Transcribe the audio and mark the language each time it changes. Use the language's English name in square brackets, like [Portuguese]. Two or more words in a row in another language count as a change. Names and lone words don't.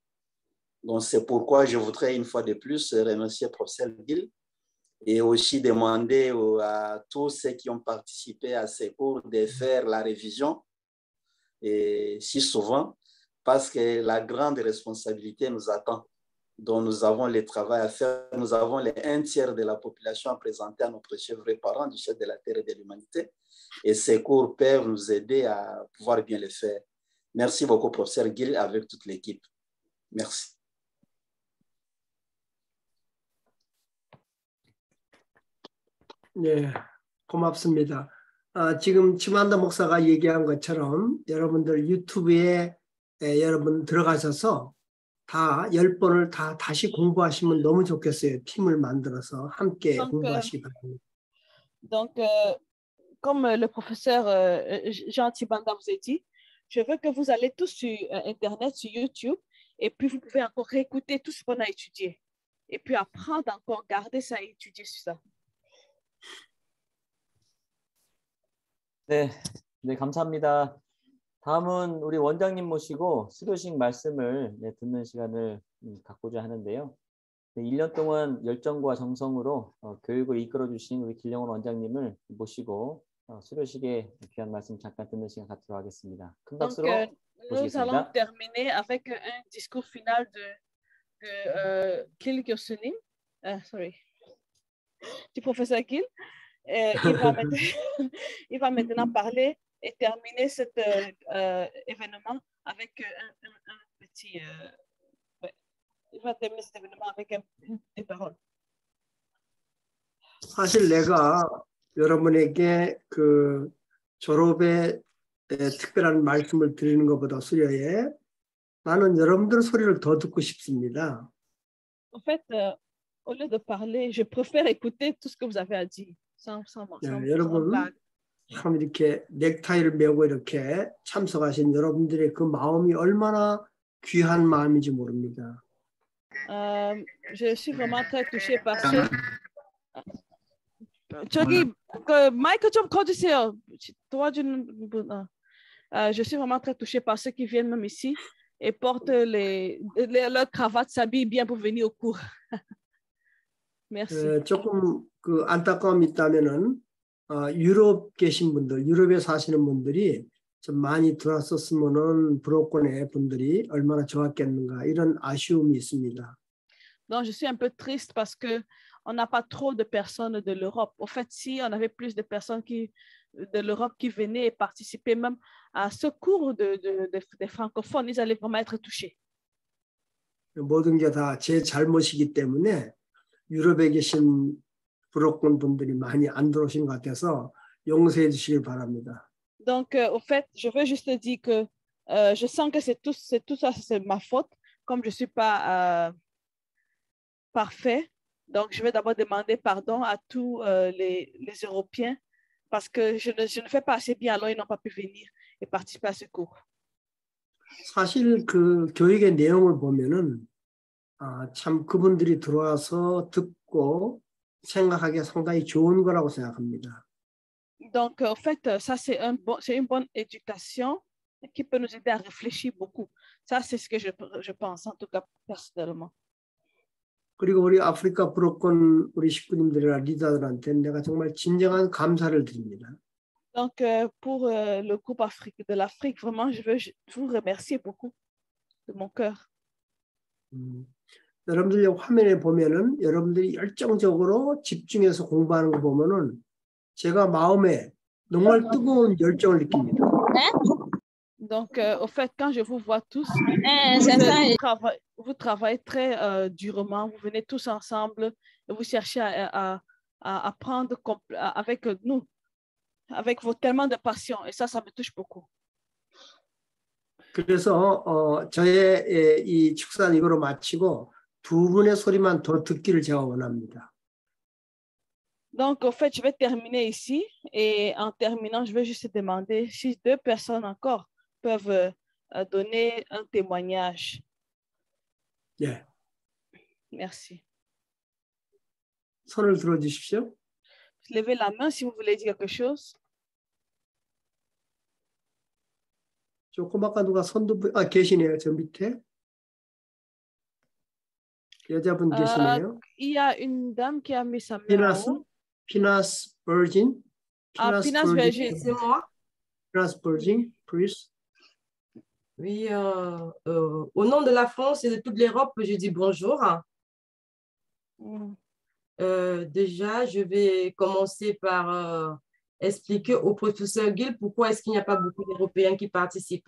[French] Donc, c'est pourquoi je voudrais une fois de plus remercier le professeur Gil et aussi demander à tous ceux qui ont participé à ces cours de faire la révision et si souvent, parce que la grande responsabilité nous attend. Donc, nous avons le travail à faire. Nous avons les 1/3 de la population à présenter à nos précieux vrais parents du chef de la terre et de l'humanité. Et ces cours peuvent nous aider à pouvoir bien les faire. Merci beaucoup, professeur Gil, avec toute l'équipe. Merci. [Korean] 네, 고맙습니다. 지금 치만다 목사가 얘기한 것처럼 여러분들 유튜브에 여러분 들어가셔서 다 10번을 다시 공부하시면 너무 좋겠어요. 팀을 만들어서 함께 공부하시기 바랍니다. [French] Donc, comme le professeur Jean Tibanda vous a dit, je veux que vous allez tous sur Internet, sur YouTube, et puis vous pouvez encore réécouter tout ce qu'on a étudié. Et puis apprendre encore, garder ça et étudier sur ça. [Korean] 네, 네, 감사합니다. 다음은 우리 원장님 모시고 수료식 말씀을 듣는 시간을 갖고자 하는데요. 1년 동안 열정과 정성으로 교육을 이끌어 주신 우리 길영원 원장님을 모시고 수료식에 귀한 말씀 잠깐 듣는 시간 갖도록 하겠습니다. 큰 [French] Donc, [Korean] 박수로 [French] nous allons [Korean] 모시겠습니다. [French] terminer avec un discours final de Gil Gyosunim. Sorry, du professeur Gil. Il va maintenant parler et terminer cet événement avec un petit... il va terminer cet événement avec des paroles. [Korean] 사실 내가 여러분에게 그 졸업에 특별한 말씀을 드리는 것보다 수료에 나는 여러분들 소리를 더 듣고 싶습니다. [French] En fait, au lieu de parler, je préfère écouter tout ce que vous avez à dire. Sans [Korean] 여러분 [French] blague. [Korean] 참 이렇게 넥타이를 메고 이렇게 참석하신 여러분들의 그 마음이 얼마나 귀한 마음인지 모릅니다. [French] Je suis vraiment très touchée par ce... [Korean] 저기 마이크 좀 꺼주세요. [French] 도와주는 je suis vraiment très touchée par ceux qui viennent même ici et portent leur cravate, s'habillent bien pour venir au cours. Merci. [Korean] 조금 그 안타까움이 있다면은 유럽 계신 분들, 유럽에 사시는 분들이 좀 많이 들어왔었으면은 브로콘의 분들이 얼마나 좋았겠는가 이런 아쉬움이 있습니다. [French] Donc je suis un peu triste parce que on n'a pas trop de personnes de l'Europe. Au fait, si on avait plus de personnes de l'Europe qui venaient et participaient même à ce cours des francophones, ils allaient vraiment être touchés. [Korean] 모든 게 다 제 잘못이기 때문에 유럽에 계신 브로콘 분들이 많이 안 들어오신 것 같아서 용서해 주시길 바랍니다. [French] Donc, au fait, je veux juste dire que je sens que tout ça, c'est ma faute, comme je ne suis pas parfait. Donc, je vais d'abord demander pardon à tous les Européens parce que je ne fais pas assez bien, alors ils n'ont pas pu venir et participer à ce cours. [Korean] 사실 그 교육의 내용을 보면은 참 그분들이 들어와서 듣고 생각하기에 상당히 좋은 거라고 생각합니다. [French] Donc, en fait, ça, c'est une bonne éducation qui peut nous aider à réfléchir beaucoup. Ça, c'est ce que je pense, en tout cas, personnellement. [Korean] 그리고 우리 아프리카 브로콘 우리 식구님들이나 리더들한테 내가 정말 진정한 감사를 드립니다. [French] Donc, pour le groupe de l'Afrique, vraiment, je veux vous remercier beaucoup de mon cœur. [Korean] 여러분들 화면에 보면은 여러분들이 열정적으로 집중해서 공부하는 거 보면은 제가 마음에 정말 뜨거운 열정을 느낍니다. [French] Donc, au fait, quand je vous vois tous, vous travaillez très durement, vous venez tous ensemble et vous cherchez à apprendre avec nous, avec tellement de passion. Et ça me touche beaucoup. [Korean] 그래서 저의 이 축사는 이거로 마치고 두 분의 소리만 더 듣기를 제가 원합니다. [French] Donc, au fait, je vais terminer ici. Et en terminant, je vais juste demander si 2 personnes encore peuvent donner un témoignage. [Korean] 예. [French] Merci. [Korean] 손을 들어주십시오. [French] Levez la main si vous voulez dire quelque chose. [Korean] 조금 아까 누가 손도 계시네요. 저 밑에. 여자분 계시네요. [French] Il y a une dame qui a mis sa main en haut. Pinas Virgin. Pinas Virgin. C'est moi. Pinas Virgin, please. Oui, au nom de la France et de toute l'Europe, je dis bonjour. Déjà, je vais commencer par expliquer au professeur Gil pourquoi est-ce qu'il n'y a pas beaucoup d'Européens qui participent.